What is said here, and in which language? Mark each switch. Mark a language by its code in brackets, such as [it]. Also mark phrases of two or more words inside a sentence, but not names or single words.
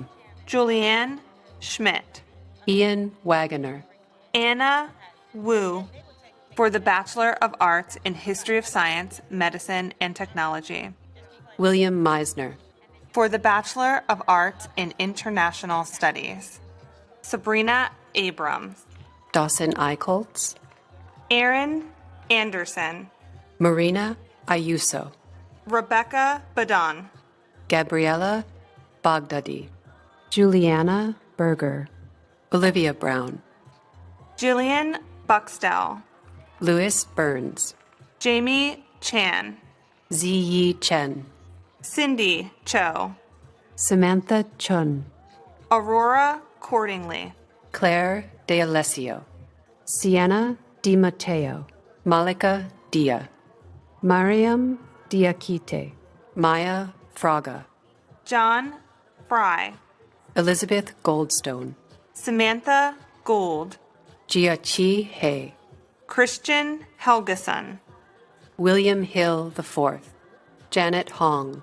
[en] Julianne Schmidt, Ian Wagoner, Anna Wu, for the Bachelor of Arts in History of Science, Medicine, and Technology. William Meisner, For the Bachelor of Arts in International Studies. Sabrina Abrams, Dawson Eichholtz, Aaron Anderson, Marina Ayuso, Rebecca Badon, Gabriella Baghdadi, Juliana Berger, Olivia Brown, Jillian Buxtell, Louis Burns, Jamie Chan, Ziyi Chen, Cindy Cho, Samantha Chun, Aurora Cordingly, Claire De Alessio, Sienna Di Matteo, Malika Dia, Mariam Diakite, Maya Fraga, John Fry, Elizabeth Goldstone, Samantha Gould, Jiachi He, Christian Helgeson, William Hill IV, Janet Hong,